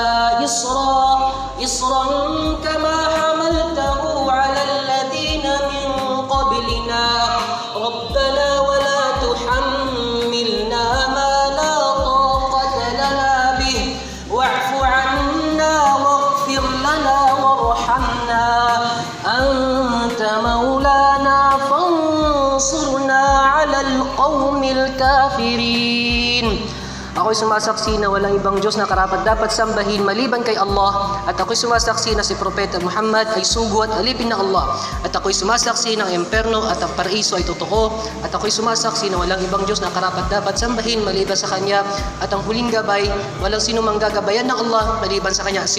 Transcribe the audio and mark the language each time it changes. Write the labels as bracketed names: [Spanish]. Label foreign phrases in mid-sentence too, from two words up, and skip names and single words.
[Arabic] إصرا كما حملته على الذين من قبلنا ربنا ولا تحملنا ما لا طاقة لنا به واعف عنا واغفر لنا وارحمنا أنت مولانا فانصرنا على القوم الكافرين. [Filipino] Ako'y sumasaksi na walang ibang Diyos na karapat dapat sambahin maliban kay Allah, at ako'y sumasaksi na si Propeta Muhammad ay sugo at alipin ng Allah, at ako'y sumasaksi ng emperno at ang paraiso ay totoo, at ako'y sumasaksi na walang ibang Diyos na karapat dapat sambahin maliban sa Kanya, at ang huling gabay, walang sino mang gagabayan ng Allah maliban sa Kanya.